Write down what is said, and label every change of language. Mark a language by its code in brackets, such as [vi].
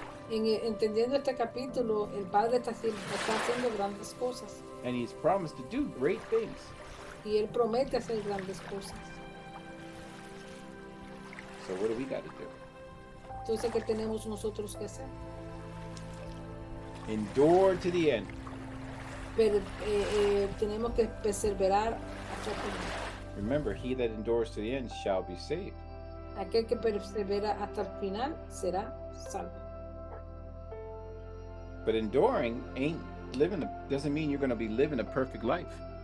[es] Entendiendo este capítulo, el Padre está haciendo grandes cosas. [en] And He's promised to do great things. [es] Y él promete hacer grandes cosas. [en] So what do we got to do? [es] Entonces, ¿qué tenemos nosotros que hacer? [en] Endure to the end. [es] Pero tenemos que perseverar hasta el final. [en] Remember, he that endures to the end shall be saved. [es] Aquel que persevera hasta el final será salvo. [en] But enduring doesn't mean you're going to be living a perfect life.